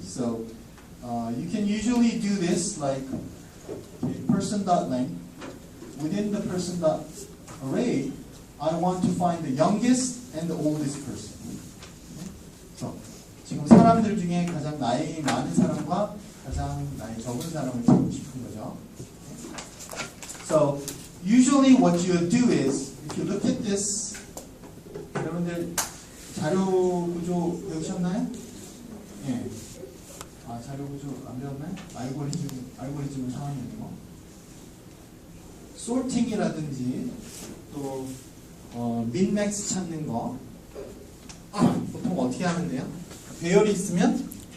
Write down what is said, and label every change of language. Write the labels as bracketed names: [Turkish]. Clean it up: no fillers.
[English] So you can usually do this like person.length. Within the person.array, I want to find the youngest and the oldest person. [Korean] So 지금 사람들 중에 가장 나이 많은 사람과 가장 나이 적은 사람을 찾고 싶은 거죠. [English] So usually what you do is, if you look at this, [Korean] 여러분들 자료 구조 배우셨나요? 예. 아, 자료 구조 안 배웠나요? 알고리즘은 상황이 아니고. sorting이라든지 또 min-max 찾는 거 보통 어떻게 하면 돼요? 배열이 있으면